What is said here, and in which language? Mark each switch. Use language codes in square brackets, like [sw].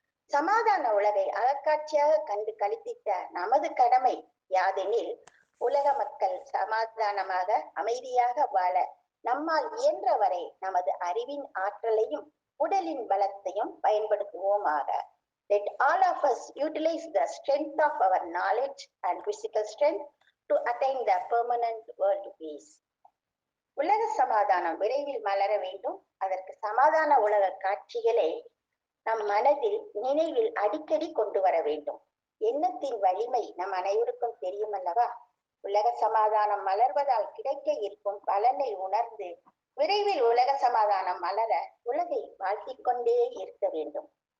[ta] சமாதான உலகை அகக்காட்சியாக கண்டு கழித்திட்ட நமது கடமை யாதெனில், உலக மக்கள் சமாதானமாக அமைதியாக வாழ நம்மால் இயன்றவரை நமது அறிவின் ஆற்றலையும் உடலின் பலத்தையும் பயன்படுத்துவோமாக. [en] Let all of us utilize the strength of our knowledge and physical strength to attain the permanent world peace. [ta] உலக சமாதானம் விரைவில் மலர வேண்டும். அதற்கு சமாதான உலக காட்சிகளை நம் மனதில் நினைவில் அடிக்கடி கொண்டு வர வேண்டும். எண்ணத்தின் வலிமை நம் அனைவருக்கும் தெரியும் அல்லவா? உலக சமாதானம் மலர்வதால் கிடைக்க இருக்கும் பலனை உணர்ந்து விரைவில் உலக சமாதானம் மலர உலகை வாழ்த்திக் கொண்டே இருக்க வேண்டும்.